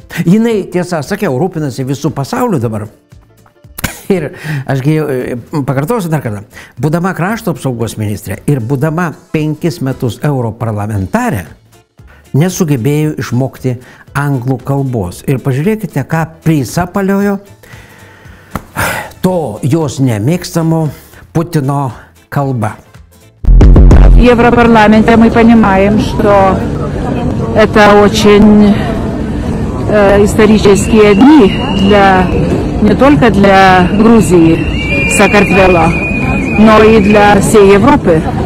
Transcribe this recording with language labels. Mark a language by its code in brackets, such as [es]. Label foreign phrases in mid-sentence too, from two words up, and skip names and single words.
[lt] Jinai, tiesa, sakiau, rūpinasi visų pasauliu dabar. Ir ašgi pakartosiu dar kartą, būdama krašto apsaugos ministrė ir būdama 5 metus europarlamentarė, nesugebėjo išmokti anglų kalbos. Ir pažiūrėkite, ką prisapaliojo to jos nemėgstamo Putino kalba. [ru] В Европарламенте мы понимаем, что это очень исторические дни не только для Грузии, Саакартвела, но и для всей Европы.